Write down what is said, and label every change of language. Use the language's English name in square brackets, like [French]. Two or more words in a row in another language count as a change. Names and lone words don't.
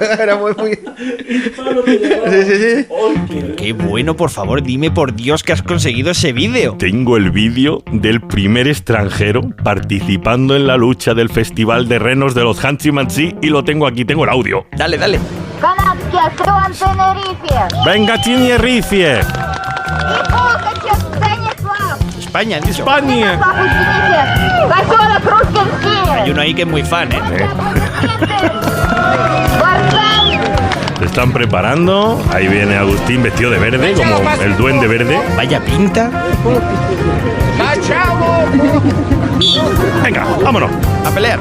[Spanish] Era muy. Hispano te llegaba. Sí. Qué bueno, por favor, dime por Dios que has conseguido ese vídeo. Tengo el vídeo del primer extranjero participando en la lucha del Festival de Renos de los Hansi-Mansi y lo tengo aquí, tengo el audio. Dale. [Russian] Канадский остров Тенерифе. [Spanish] ¡Venga, Tenerife! [Russian] И Пулковича Станислав. [Spanish] España, han dicho. ¡España! [Russian] Станислав, учтите. Поселок Русский [Spanish] Hay uno ahí que es muy fan, ¿eh? Варшава. Se están preparando. Ahí viene Agustín vestido de verde, como el duende verde. Vaya pinta. Venga, vámonos. A pelear.